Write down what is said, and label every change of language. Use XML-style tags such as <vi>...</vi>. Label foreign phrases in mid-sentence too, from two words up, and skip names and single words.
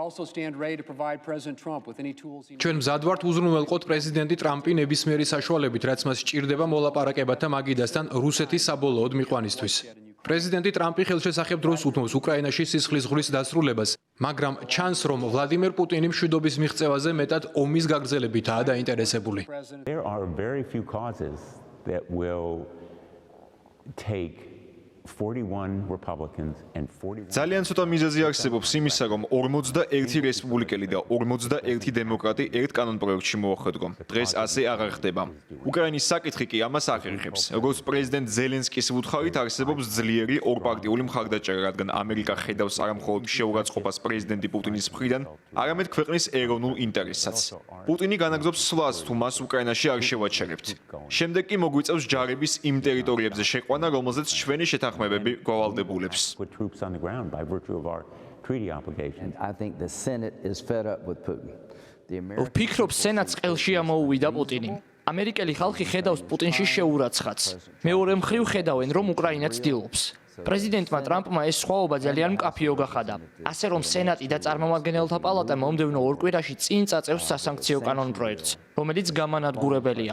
<ka>ჩვენ მზად ვართ უზრუნველყოთ პრეზიდენტი ტრამპი ნებისმიერი საშუალებით, რაც მას სჭირდება მოლაპარაკებათა მაგიდასთან რუსეთის საბოლოოდ მიყვანისთვის. პრეზიდენტი ტრამპი ხელშესახებ დროს უთმობს უკრაინაში სისხლის ზღვრის დასრულებას, მაგრამ ჩანს, რომ ვლადიმერ პუტინი მშვიდობის მიღწევაზე მეტად ომის გაგრძელებითაა დაინტერესებული.</ka> <en>There are very few causes that will take 41 Republicans and 41</en> <ka>ძალიან ცოტა მიზეზი არსებობს იმისა, რომ 41 რესპუბლიკელი და 41 დემოკრატი ერთ კანონპროექტში მოახედო. დღეს ასე აღარ ხდება. უკრაინის საკითხი კი ამას ახერხებს. როგორც პრეზიდენტ ზელენსკის უთხარით არსებობს ძლიერი ორპარტიული მხარდაჭერა, რადგან ამერიკა ხედავს არამხოლოდ შეურაცხყოფას პრეზიდენტი პუტინის მხრიდან, არამედ ქვეყნის ეროვნულ ინტერესსაც. პუტინი განაგრძობს სვლას, თუ მას უკრაინაში არ შევაჩერებთ. შემდეგ კი მოგვიწევს ჯარების იმ ტერიტორიებზე შეყვანა, რომელზეც ჩვენი შეთანხმებები გვალდებულებს.</ka> <en>put troops on the ground by virtue of our treaty obligations. I think the Senate is fed up with Putin. The American</en> <ka>ვფიქრობ, სენატს ყელში ამოუვიდა პუტინი. ამერიკელი ხალხი ხედავს პუტინში შეურაცხყოფას. მეორე მხრივ ხედავენ, რომ უკრაინა ცდილობს. პრეზიდენტმა ტრამპმა ეს სხვაობა ძალიან მკაფიო გახადა. ასე რომ სენატი და წარმომადგენელთა პალატა მომდევნო ორ კვირაში წინ წაწევს სასანქციო კანონპროექტს, რომელიც გამანადგურებელია.</ka>